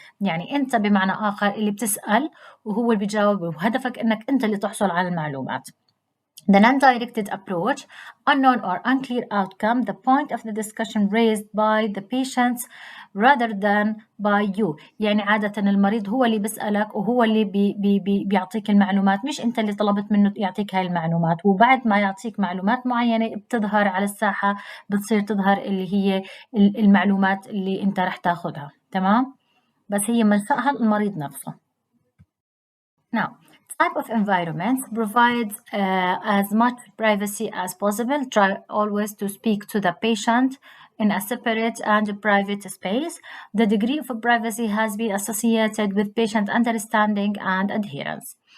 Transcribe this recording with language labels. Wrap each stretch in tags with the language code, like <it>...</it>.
<ar>يعني أنت بمعنى آخر اللي بتسأل وهو اللي بيجاوب، وهدفك إنك أنت اللي تحصل على المعلومات.</ar> <en>The non-directed approach, unknown or unclear outcome, the point of the discussion raised by the patients rather than by you.</en> <ar>يعني عادة المريض هو اللي بيسألك وهو اللي بيعطيك المعلومات، مش أنت اللي طلبت منه يعطيك هاي المعلومات. وبعد ما يعطيك معلومات معينة بتظهر على الساحة، بتصير تظهر اللي هي المعلومات اللي أنت رح تاخدها. تمام؟ بس هي منشأها المريض نفسه.</ar> <en>Now, type of environment provides as much privacy as possible. Try always to speak to the patient in a separate and private space. The degree of privacy has been associated with patient understanding and adherence.</en>